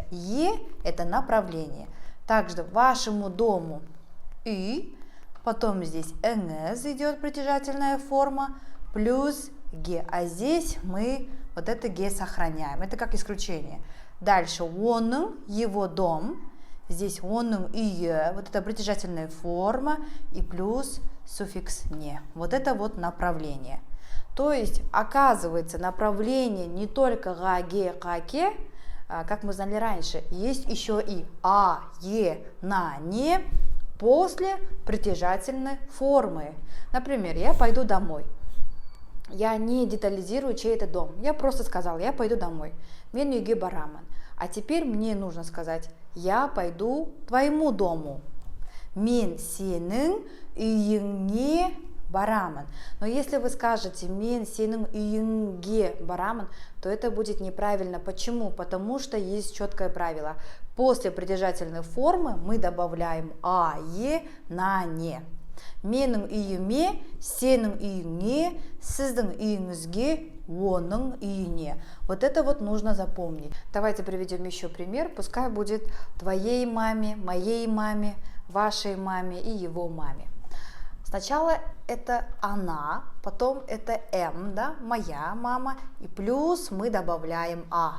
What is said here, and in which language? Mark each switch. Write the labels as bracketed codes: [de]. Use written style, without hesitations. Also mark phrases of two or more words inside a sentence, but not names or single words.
[ru] Е это направление. Также вашему дому. И потом здесь ңыз идет притяжательная форма плюс ге, а здесь мы вот это ге сохраняем, это как исключение. Дальше оның, его дом, здесь [kk] оның үйі, [ru] вот это притяжательная форма и плюс суффикс не, вот это вот направление. То есть оказывается направление не только га, ге, ка, ке, как мы знали раньше, есть еще и а, е, на, не, после притяжательной формы. Например, я пойду домой. Я не детализирую, чей это дом. Я просто сказала, я пойду домой. [kk] Мен үйге барамын. [ru] А теперь мне нужно сказать, я пойду твоему дому. [kk] Мен сенің үйіңе барамын. [ru] Но если вы скажете [kk] мен сенің үйіңге барамын, [ru] то это будет неправильно. Почему? Потому что есть четкое правило. После притяжательной формы мы добавляем а, е, на, не. [kk] Менің үйіме, сенің үйіңе, сіздің үйіңізге, оның үйіне. [ru] Вот это вот нужно запомнить. Давайте приведем еще пример. Пускай будет твоей маме, моей маме, вашей маме и его маме. Сначала это она, потом это да, моя мама, и плюс мы добавляем а.